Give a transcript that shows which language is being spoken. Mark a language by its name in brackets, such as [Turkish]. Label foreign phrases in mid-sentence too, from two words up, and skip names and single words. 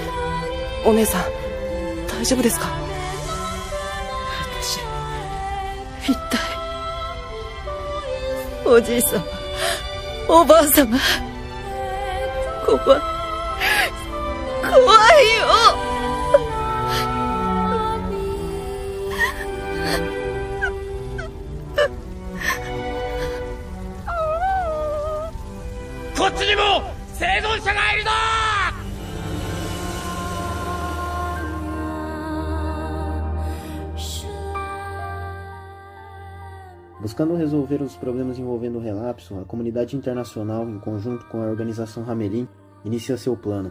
[Japanese] お姉さん大丈夫ですか？私一体おじいさま、おばあさま、怖いよ。こっちにも生存者がいるぞ。 [Portuguese] Buscando resolver os problemas envolvendo o relapso, a comunidade internacional, em conjunto com a organização Hamelin, inicia seu plano.